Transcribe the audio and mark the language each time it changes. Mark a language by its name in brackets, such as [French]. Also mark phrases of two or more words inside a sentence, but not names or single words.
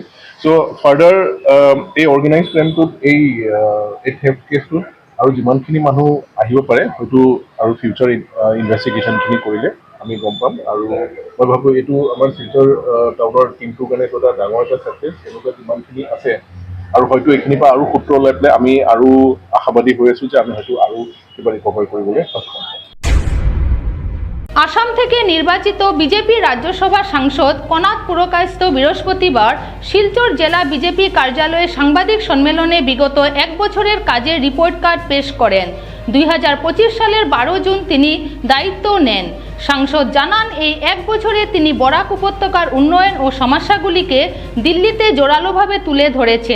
[English] so further [Assamese] এই [English] organize crimeটোত [Assamese] এই [English] theft caseটোত [Assamese] আৰু যিমানখিনি মানুহ আহিব পাৰে, হয়তো আৰু [English] future investigationখিনি [Assamese] কৰিলে আমি গম পাম। আৰু মই ভাবোঁ এইটো আমাৰ শিলচৰ টাউনৰ টিমটোৰ কাৰণে এইটো এটা ডাঙৰ এটা ছাকচেছ। এনেকুৱা যিমানখিনি আছে আৰু হয়তো এইখিনিৰ পৰা আৰু সূত্ৰ ওলাই পেলাই আমি আৰু আশাবাদী হৈ আছোঁ যে আমি হয়তো আৰু কিবা ৰিকভাৰ কৰিবলৈ সক্ষম হ'ম। [Bangla] আসাম থেকে নির্বাচিত বিজেপি রাজ্যসভা সাংসদ কনাট পুরকায়স্থ বৃহস্পতিবার শিলচর জেলা বিজেপি কার্যালয়ে সাংবাদিক সম্মেলনে বিগত 1 বছরের কাজের রিপোর্ট কার্ড পেশ করেন। 2025 সালের 12 জুন তিনি দায়িত্ব নেন। সাংসদ জানান, এই 1 বছরে তিনি বরাক উপত্যকার উন্নয়ন ও সমস্যাগুলিকে দিল্লিতে জোরালোভাবে তুলে ধরেছেন।